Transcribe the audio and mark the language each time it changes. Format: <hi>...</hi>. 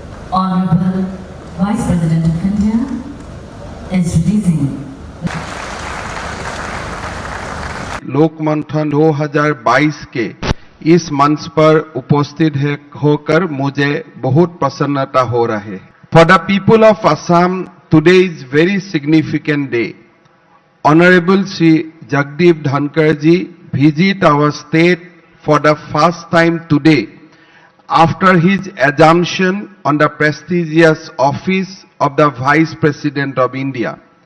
<en>Honorable Vice President of India is releasing</en> <hi>Lokmanthan 2022 के इस मंच पर उपस्थित होकर मुझे बहुत प्रसन्नता हो रही है।</hi> <en>For the people of Assam, today is very significant day. Honorable Shri Jagdeep Dhankhar ji visit our state for the first time today after his assumption on the prestigious office of the Vice President of India.</en>